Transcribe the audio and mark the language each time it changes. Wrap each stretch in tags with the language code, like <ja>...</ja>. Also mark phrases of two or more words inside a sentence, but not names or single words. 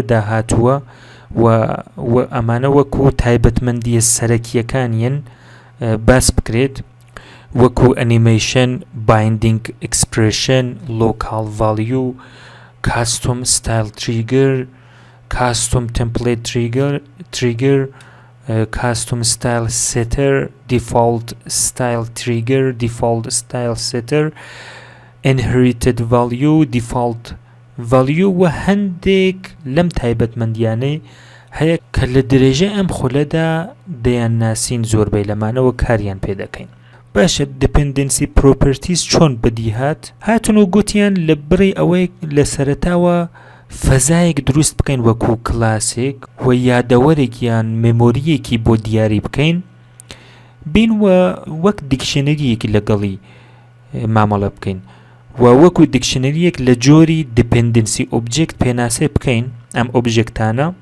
<ckb>داهاتووە و ئەمانە وەکو تایبەتمەندیە سەرەکیەکانیان باس بکرێت وەکو ئەنیمەیشن،</ckb> <en>binding expression, local value, custom style trigger, custom template trigger, custom style setter, default style trigger, default style setter, inherited value, default value</en> <ckb>و هەندێک لەم تایبەتمەندیانەی هەیە کە لە درێژە ئەم خولەدا دەیان ناسین زۆربەی لەمانەوە کاریان پێ دەکەین. باشە</ckb> <en>dependency properties</en> <ckb>چۆن بەدیهات هاتون و گوتیان لە بڕی ئەوەی لە سەرەتاوە فەزایەک دروست بکەین وەکو کلاسێک و یادەوەرێک یان مێمۆریەکی بۆ دیاری بکەین بین و وەک دیکشنەریەکی لەگەڵی مامەڵە بکەین و وەکو دیکشنەریەک لە جۆری</ckb> <en>dependency object</en> <ckb>پێناسێ بکەین ئەم ئۆبژێکتانە</ckb>